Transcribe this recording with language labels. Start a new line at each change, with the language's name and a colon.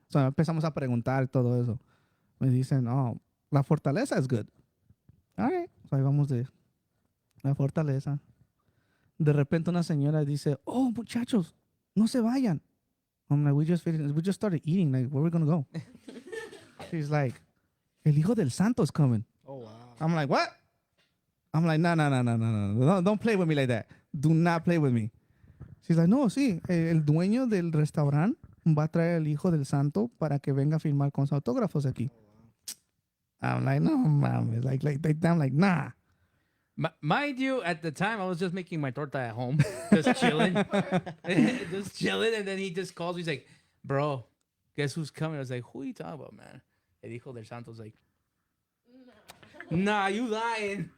Spanish: So empezamos a preguntar y todo eso. Me dicen, oh, la Fortaleza
English: is good. All right.
Spanish: So ahí vamos de la Fortaleza. De repente una señora dice, oh, muchachos, no se vayan.
English: I'm like, we just started eating. Like, where are we going to go? She's like, El Hijo del Santo is coming. Oh wow. I'm like, what? I'm like, no. Don't play with me like that. Do not play with me. She's like,
Spanish: no, sí. El dueño del restaurante va a traer el Hijo del Santo para que venga a firmar con sus autógrafos aquí.
English: I'm like,
Spanish: no, mames.
English: Like, I'm like, nah. Mind you, at the time, I was just making my torta at home, just chilling. Just chilling. And then he just calls me. He's like, bro, guess who's coming? I was like, who are you talking about, man? El Hijo del Santo's like, nah, you lying.